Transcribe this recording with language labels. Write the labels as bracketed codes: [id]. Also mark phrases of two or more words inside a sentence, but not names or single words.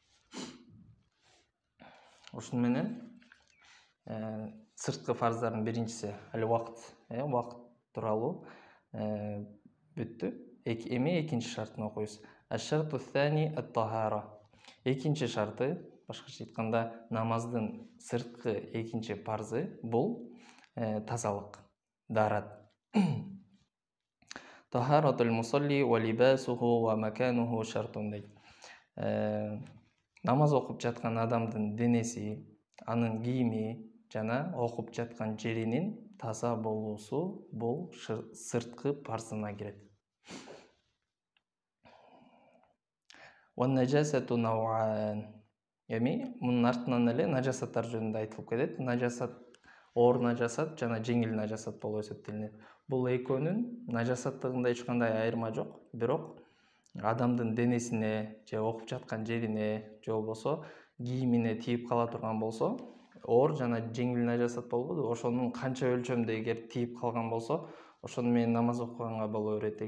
[ky] Ушуну менен сырткы фарздардын биринчиси аль-вакт, вакыт тууралуу бүттү. Эми экинчи шартын окуйбуз. [ar] الشرط الثاني الطهارة. [ky] Экинчи шарты, башкача айтканда, намаздын сырткы экинчи парзы бул тазалык, даарат. [ar] طهارة المصلي و لباسه و مكانه شرط дейт. [ky] Намаз окуп жаткан адамдын денеси, анын кийими жана окуп жаткан жеринин таза болуусу бул сырткы парзына кирет. [ar] والنجاسة نوعان. [ky] Эми мунун артынан эле нажасаттар жөнүндө айтылып кетет. Нажасат, оор нажасат жана жеңил нажасат болуп эсептелинет. Бул экөөнүн нажасаттыгында эч кандай айырма жок, бирок адамдын денесине же окуп жаткан жерине же болбосо кийимине тийип кала турган болсо, оор жана жеңил нажасат болбойбу, ошонун канча өлчөмдө эгер тийип калган болсо, ошону менен намаз окуганга боло берет.